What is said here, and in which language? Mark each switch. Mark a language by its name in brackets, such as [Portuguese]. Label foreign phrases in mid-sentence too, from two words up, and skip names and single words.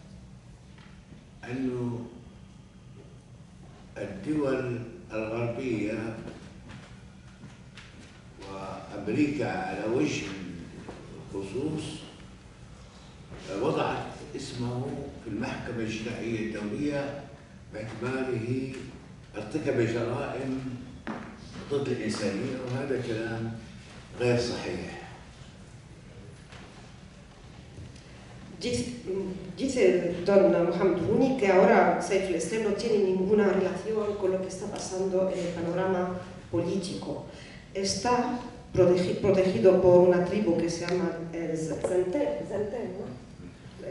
[Arabic] أن الدول الغربية وأمريكا على وجه الخصوص وضعت اسمه في المحكمة الجنائية الدولية باعتباره ارتكب جرائم ضد الإنسانية، وهذا كلام غير صحيح. [Spanish] Dice don Mohamed Rouni que ahora Saif al-Islam no tiene ninguna relación con lo que está pasando en el panorama político. Está protegido por una tribu que se llama Zenten, ¿no?